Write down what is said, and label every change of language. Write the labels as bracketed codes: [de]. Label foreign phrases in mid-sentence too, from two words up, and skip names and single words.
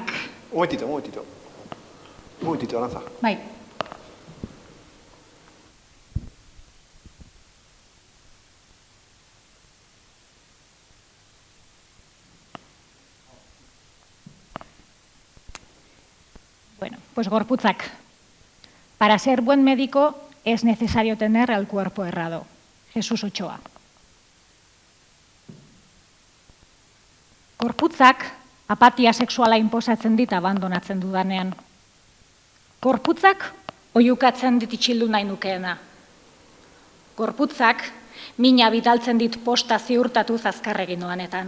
[es] Un momentito, Aranza. [eu] Bai. Gorputzak. [es] Para ser buen médico es necesario tener el cuerpo errado. Jesús Ochoa. [eu] Gorputzak apatia sexuala inposatzen dit abandonatzen dudanean. Gorputzak oihukatzen dit itxildu nahi nukeena. Gorputzak mina bidaltzen dit posta ziurtatuz azkarregin noanetan.